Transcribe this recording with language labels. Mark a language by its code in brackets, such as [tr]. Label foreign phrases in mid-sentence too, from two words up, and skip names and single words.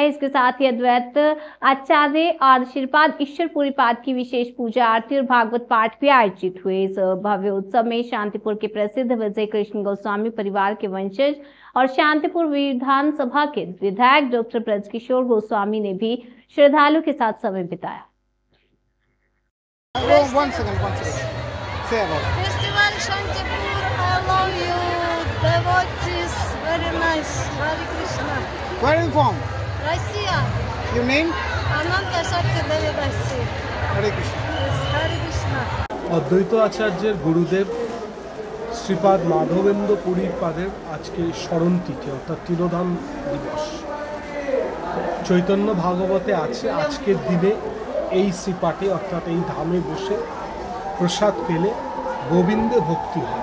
[hi] इसके साथ ही अद्वैत आचार्य और श्रीपाद ईश्वर पुरी पाद की विशेष पूजा आरती और भागवत पाठ भी आयोजित हुए। इस भव्य उत्सव में शांतिपुर के प्रसिद्ध विजय कृष्ण गोस्वामी परिवार के वंशज और शांतिपुर विधानसभा के विधायक डॉक्टर ब्रजकिशोर गोस्वामी ने भी श्रद्धालुओं के साथ समय बिताया। [en] Festival Shantipur, I love you, devotees, very nice, Hare Krishna. Where are you from? Russia, Your name? Ananta Shakti Devi Dasi. Hare Krishna. Yes, Hare Krishna. [bn] অদ্বৈত আচার্যের গুরুদেব শ্রীপাদ মাধবেন্দ্র পুরীর পাদের আজকে স্মরণ তিথি অর্থাৎ তিরোধান দিবস। চৈতন্য ভাগবতে আছে আজকের দিনে এই শ্রীপাঠে অর্থাৎ এই ধামে বসে প্রসাদ পেলে গোবিন্দে ভক্তি হয়।